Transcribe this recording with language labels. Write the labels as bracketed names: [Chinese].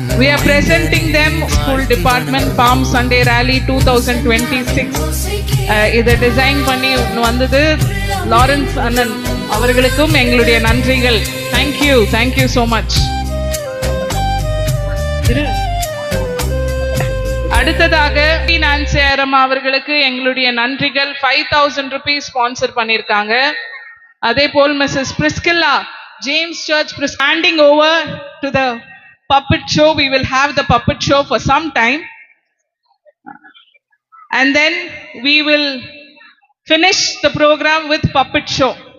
[English] We are presenting them School Department Palm Sunday Rally 2026. [Tamil] இதை design பண்ணி வந்தது Lawrence அண்ணன் அவர்களுக்கும் எங்களுடைய நன்றிகள். [English] Thank you so much. [Tamil] அடுத்ததாக நான்சி ஐயரம்மா அவர்களுக்கு எங்களுடைய நன்றிகள். 5000 rupees ஸ்பான்சர் பண்ணியிருக்காங்க. அதே போல் [English] Mrs Priscilla James Church handing over to the puppet show. We will have the puppet show for some time, and then we will finish the program with puppet show.